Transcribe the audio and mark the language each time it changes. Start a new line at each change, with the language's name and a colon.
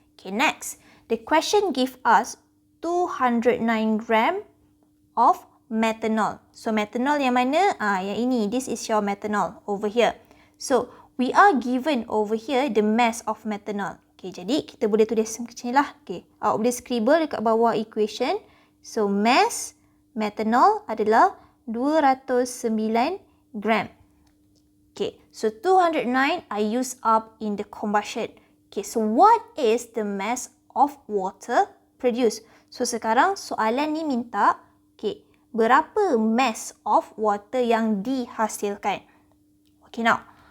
English: Okay, next, the question give us 209 gram of methanol.
Malay: So methanol yang mana? Yang ini.
English: This is your methanol over here. So we are given over here the mass of methanol.
Malay: Okay, jadi kita boleh tulis macam ni lah. Okay, awak boleh scribble dekat bawah equation.
English: So mass methanol adalah 209 gram. Okay, so 209 are used up in the combustion. Okay, so what is the mass of water produced?
Malay: So sekarang soalan ni minta, okay, berapa
English: mass of water
Malay: yang dihasilkan? Okay, now.